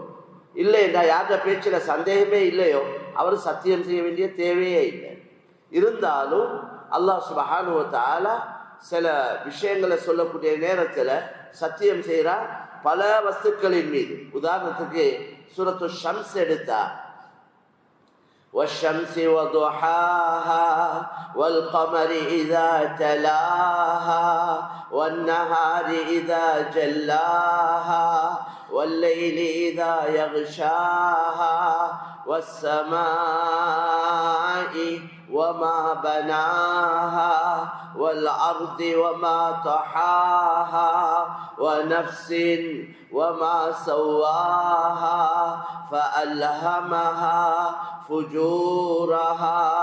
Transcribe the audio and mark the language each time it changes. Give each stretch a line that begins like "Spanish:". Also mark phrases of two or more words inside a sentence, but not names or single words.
Tamil: இல்லைண்டா யார்கிட்ட பேச்சில் சந்தேகமே இல்லையோ அவர் சத்தியம் செய்ய வேண்டிய தேவையே இல்லை. இருந்தாலும்
Arabic: الله سبحانه وتعالى
Tamil: சில விஷயங்களை சொல்லக்கூடிய நேரத்தில் சத்தியம் செய்கிறார் பல வஸ்துக்களின் மீது. உதாரணத்துக்கு சூரத்து ஷம்ஸ் எடுத்தா,
Arabic: والشمس وضحاها والقمر إذا تلاها والنهار إذا جلاها والليل إذا يغشاها والسماء وما بناها والأرض وما طحاها ونفس وما سواها فألهمها فجورها